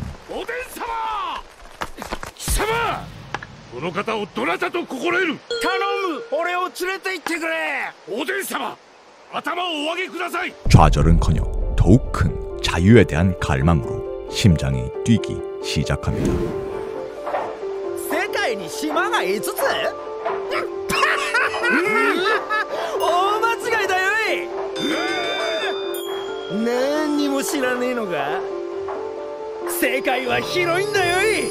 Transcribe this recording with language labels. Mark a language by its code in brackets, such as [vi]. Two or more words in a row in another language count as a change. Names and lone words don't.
[ja] おでん様、貴様、この方をどなたと心得る。頼む、俺を連れて行ってくれ。おでん様、頭をお上げください。 [ko] 좌절은커녕 더욱 큰 자유에 대한 갈망으로 심장이 뛰기 시작합니다. [ja] 世界に島が5つ？大間違いだよい。何にも知らねえのか。世界は広いんだよい。